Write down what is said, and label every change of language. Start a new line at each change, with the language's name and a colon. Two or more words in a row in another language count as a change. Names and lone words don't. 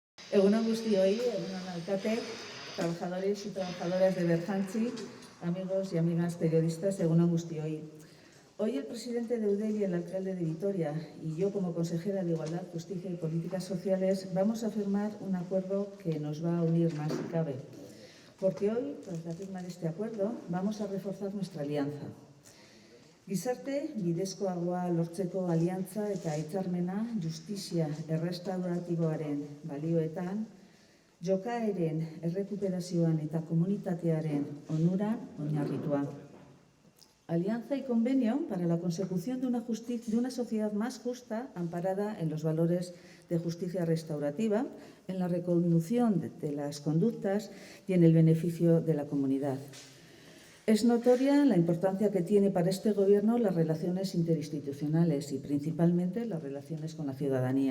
Basque: Egun on guztioi, egun on alkate,
Spanish: trabajadores y trabajadoras de Berjantzi, amigos y amigas periodistas,
Basque: egun on guztioi.
Spanish: Hoy el presidente de Eudel y el alcalde de Vitoria y yo como consejera de Igualdad, Justicia y Políticas Sociales vamos a firmar un acuerdo que nos va a unir más si cabe. Porque hoy, tras la firma de este acuerdo, vamos a reforzar nuestra alianza.
Basque: Gizarte bidezkoagoa lortzeko aliantza eta hitzarmena justizia errestauratiboaren balioetan, jokaeren errekuperazioan eta komunitatearen onuran oinarritua.
Spanish: Alianza y convenio para la consecución de una sociedad más justa, amparada en los valores de justicia restaurativa, en la reconducción de las conductas y en el beneficio de la comunidad. Es notoria la importancia que tiene para este Gobierno las relaciones interinstitucionales y principalmente las relaciones con la ciudadanía.